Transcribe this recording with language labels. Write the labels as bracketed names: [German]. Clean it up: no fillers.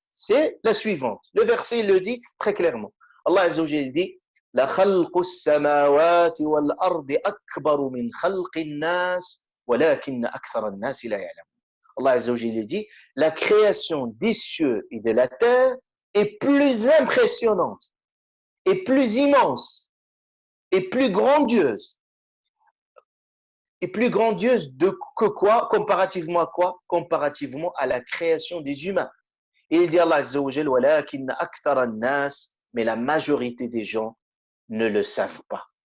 [French] C'est la suivante. Le verset le dit très clairement. [Arabic] Allah Azza wa Jalla dit لخلق السماوات والأرض أكبر من خلق الناس ولكن أكثر الناس لا يعلمون. [French] Allah Azza wa Jalla dit la création des cieux et de la terre est plus impressionnante, et plus immense, et plus grandiose. Et plus grandiose que quoi? Comparativement à quoi? Comparativement à la création des humains. Et il dit Allah Azza wa Jalla [Arabic] walakin akthara an-nas, [French] mais la majorité des gens ne le savent pas.